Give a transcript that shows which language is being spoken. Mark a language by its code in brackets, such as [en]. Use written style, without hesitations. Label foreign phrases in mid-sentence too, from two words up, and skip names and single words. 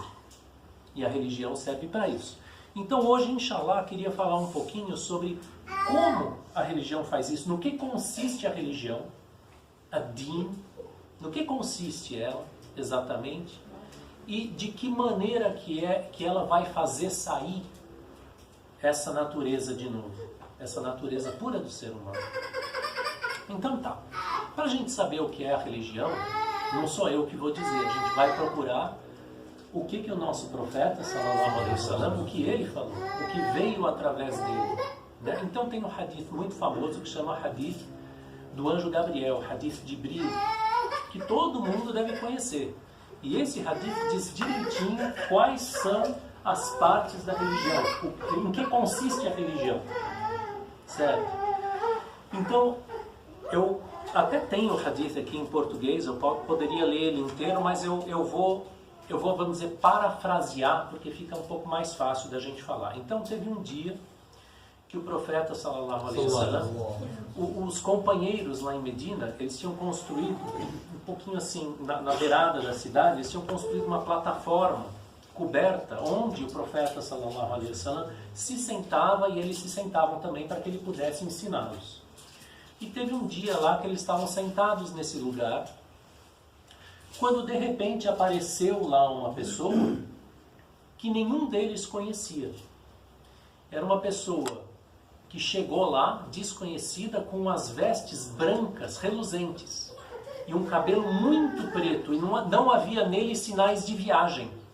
[pt] E a religião serve para isso. Então hoje, inshallah, queria falar um pouquinho sobre como a religião faz isso, no que consiste a religião, a din, no que consiste ela exatamente, e de que maneira que ela vai fazer sair essa natureza de novo, essa natureza pura do ser humano. Então tá, para a gente saber o que é a religião, não sou eu que vou dizer, a gente vai procurar o que o nosso profeta, [ar] صلى الله عليه وسلم, [pt] o que ele falou, o que veio através dele. Né? Então tem um hadith muito famoso que chama hadith do anjo Gabriel, hadith de Jibril, que todo mundo deve conhecer. E esse hadith diz direitinho quais são as partes da religião, em que consiste a religião. Certo? Então, eu até tenho o hadith aqui em português, eu poderia ler ele inteiro, mas eu vou, vamos dizer, parafrasear, porque fica um pouco mais fácil da gente falar. Então, teve um dia que o profeta, [ar] صلى الله عليه وسلم, [pt] os companheiros lá em Medina, eles tinham construído, um pouquinho assim, na beirada da cidade, eles tinham construído uma plataforma coberta, onde o profeta, [ar] صلى الله عليه وسلم, [pt] se sentava e eles se sentavam também para que ele pudesse ensiná-los. E teve um dia lá que eles estavam sentados nesse lugar, quando de repente apareceu lá uma pessoa que nenhum deles conhecia. Era uma pessoa que chegou lá, desconhecida, com as vestes brancas, reluzentes, e um cabelo muito preto, e não havia nele sinais de viagem.